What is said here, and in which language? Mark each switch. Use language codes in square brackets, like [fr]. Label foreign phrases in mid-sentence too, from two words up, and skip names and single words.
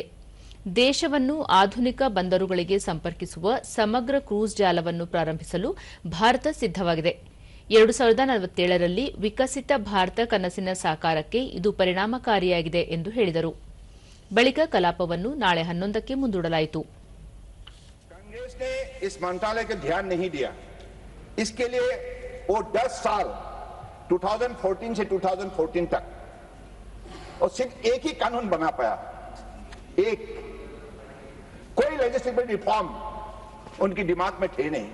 [kn] ದೇಶವನ್ನು ಆಧುನಿಕ ಬಂದರುಗಳಿಗೆ ಸಂಪರ್ಕಿಸುವ ಸಮಗ್ರ ಕ್ರೂಸ್ ಜಾಲವನ್ನು ಪ್ರಾರಂಭಿಸಲು ಭಾರತ ಸಿದ್ದವಾಗಿದೆ. 2047ರಲ್ಲಿ ವಿಕಸಿತ ಭಾರತ ಕನಸಿನ ಸಾಕಾರಕ್ಕೆ ಇದು ಪರಿಣಾಮಕಾರಿಯಾಗಿದೆ ಎಂದು ಹೇಳಿದರು. ಬಳಿಕ ಕಲಾಪವನ್ನು ನಾಳೆ 11ಕ್ಕೆ ಮುಂದೂಡಲಾಯಿತು. [hi] कांग्रेस ने इस मंत्रालय को ध्यान नहीं दिया. इसके लिए वो 10 साल 2014 से 2014 तक और सिर्फ एक ही कानून बना पाया. एक कोई [en] legislative reform [hi] उनकी दिमाग में थे नहीं.